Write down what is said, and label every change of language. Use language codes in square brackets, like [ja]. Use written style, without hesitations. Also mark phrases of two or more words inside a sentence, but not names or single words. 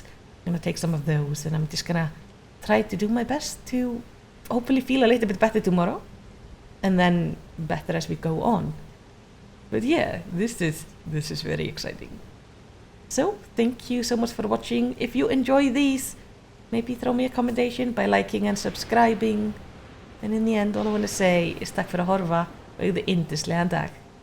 [en] I'm gonna take some of those, and I'm just gonna try to do my best to hopefully feel a little bit better tomorrow, and then better as we go on. But yeah, this is very exciting. So thank you so much for watching. If you enjoy these, maybe throw me a commendation by liking and subscribing. And in the end, all I want to say is [is] takk fyrir að horfa og eigðu yndislegan dag.